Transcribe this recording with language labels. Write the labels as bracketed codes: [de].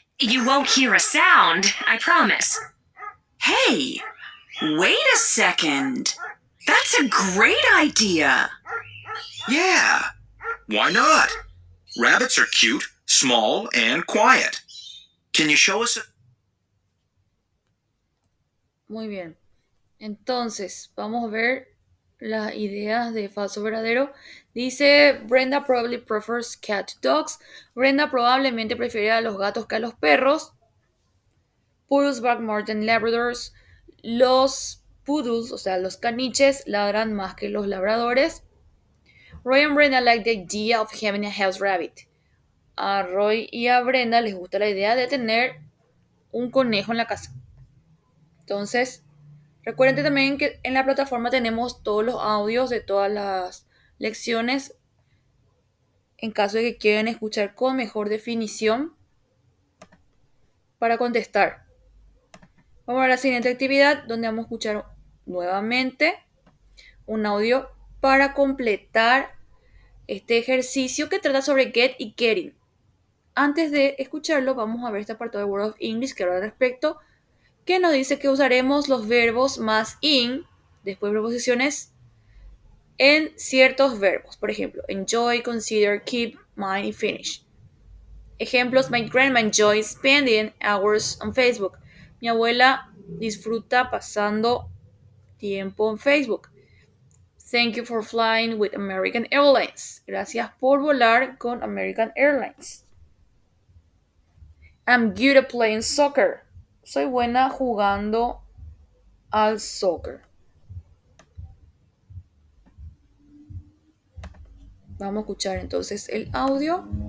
[en] You won't hear a sound, I promise. Hey, wait a second. That's a great idea. Yeah, why not? Rabbits are cute, small, and quiet. Can you show us a... [es] Muy bien. Entonces, vamos a ver las ideas de falso verdadero. Dice, [en] Brenda probably prefers cat to dogs. [es] Brenda probablemente prefiere a los gatos que a los perros. [en] Poodles bark more than labradors. [es] Los poodles, o sea, los caniches, ladran más que los labradores. [en] Roy and Brenda like the idea of having a house rabbit. [es] A Roy y a Brenda les gusta la idea de tener un conejo en la casa. Entonces, recuerden también que en la plataforma tenemos todos los audios de todas las lecciones en caso de que quieran escuchar con mejor definición para contestar. Vamos a la siguiente actividad donde vamos a escuchar nuevamente un audio para completar este ejercicio que trata sobre get y getting. Antes de escucharlo, vamos a ver este apartado de Word of English que habla al respecto, que nos dice que usaremos los verbos más in, después de preposiciones, en ciertos verbos. Por ejemplo, enjoy, consider, keep, mind y finish. Ejemplos, [en] my grandma enjoys spending hours on Facebook. [es] Mi abuela disfruta pasando tiempo en Facebook. [en] Thank you for flying with American Airlines. [es] Gracias por volar con American Airlines. [en] I'm good at playing soccer. [es] Soy buena jugando al soccer. Vamos a escuchar entonces el audio.